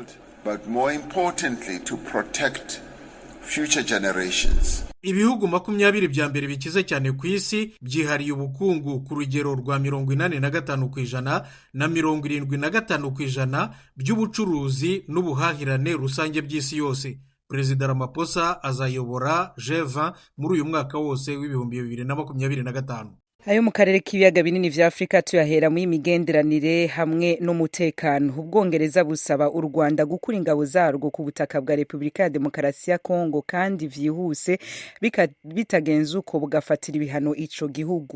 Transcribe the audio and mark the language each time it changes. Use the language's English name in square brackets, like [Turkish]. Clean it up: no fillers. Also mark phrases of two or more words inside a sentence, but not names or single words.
[Kinyarwanda] Ibihugu 20 bya mbere bikize cyane ku isi byihariye ubukungu ku rugero rwa 85% na 75% by'ubucuruzi n'ubuhahirane rusange by'isi yose. Perezida Ramaphosa azayobora G20 muri uyu mwaka wose w'2025. [Rundi] Ayo mu karere k'ibiyaga binini vya Afrika tuyahera mu imigenderanire hamwe n'umutekano. Ubwongereza busaba u Rwanda gukura ingabo zarwo ku butaka bwa Repubulika ya Demokarasi ya Kongo kandi vyihuse bitagenze uko bugafatira ibihano ico gihugu.